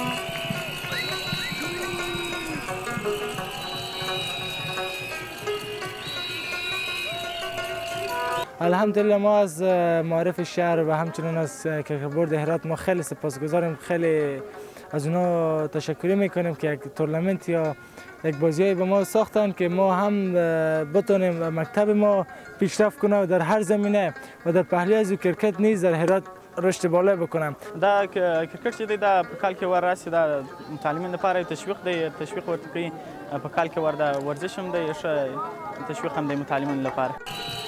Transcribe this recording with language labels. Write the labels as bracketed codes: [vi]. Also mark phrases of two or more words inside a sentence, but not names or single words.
[fa] الحمدلله ما از معارف شهر و همچنین از کرکت بورد هرات ما خیلی سپاسگزاریم. خیلی از اونا تشکر میکنیم که یک تورنمنت یا یک بازیایی به ما ساختن که ما هم بتونیم مکتب ما پیشرفت کنه و در هر زمینه و در پهلوی از کرکت نیز در هرات رشد بالا بکنم. [ps] دا کرکټ چې دی دا په کال کې ور راسي دا متعلمین لپاره تشویق دی، تشویق ورته کوي. په کال کې ور دا ورزش هم دی، ښه تشویق هم دی متعلمین لپاره.